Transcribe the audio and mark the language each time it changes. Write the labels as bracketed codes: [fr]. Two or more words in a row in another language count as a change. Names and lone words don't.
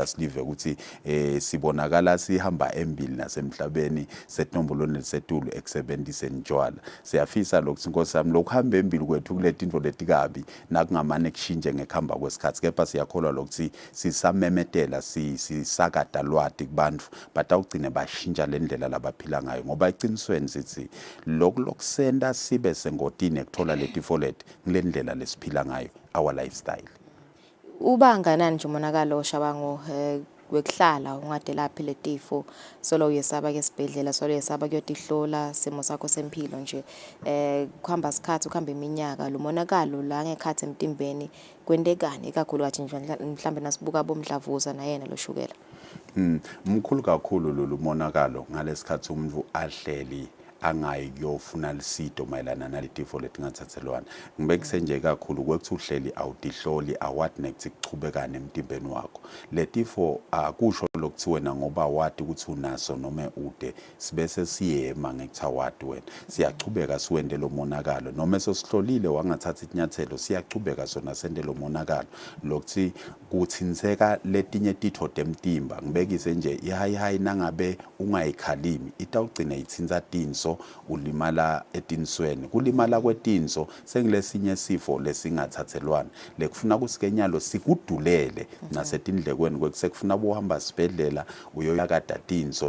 [ss] silive ukuthi sibonakala sihamba embili nasemhlabeni setinомbolweni setulu ekusebenziseni tshwala siyafisa lokuthi inkosi yami lokuhamba embili kwethu kuletinto letikabi nakungamane kushintshe ngekuhamba kwesikhathi kepha siyakholwa lokuthi sisamemetela sisakada lwati kubantu batawugcine bashintsha lendlela labaphila ngayo ngoba eqinisweni sithi lokusenda sibe sengotini ekuthola letifo leti ngilendlela lesiphila ngayo [en] our lifestyle. [ss] Ubanganani nje umonakalo oshabango wekuhlala ungade laphi letifo solo uyesaba ke esibhedlela solo uyesaba kuyotihlola simo sakho sempilo nje kuhamba isikhathi ukuhamba iminyaka lo monakalo la ngekhathi emtimbeni kwendekani kakhulu kathi nje mhlambe nasibuka bomdlavuza na yena lo shukela mkhulu kakhulu lo monakalo ngalesikhathi umuntu ahleli angayi kuyofuna lisito mayelana naletifo letingathathelwana ngibekise nje kakhulu kwekuthi uhleli awudihloli awathi nekuthi kuchubekane emtimbeni wakho letifo akusho lokuthi wena ngoba wathi ukuthi unaso noma ude sibese siyema ngekuthi awathi wena siyachubeka siwende lo monakalo noma sesihlolile wangathatha inyathelo siyachubeka sona sende lo monakalo lokuthi kuthinseka letinye titho temtimba ngibekise nje ihigh nangabe ungayikhalimi itawugcina ithinza tinso ulimala etinsweni kulimala kwetinso sengilesinye sifo lesingathathelwana lekufuna kusikenyalo sikudulele nasetindlekweni kwesekufuna bohamba isibhedlela uyoyakada tinso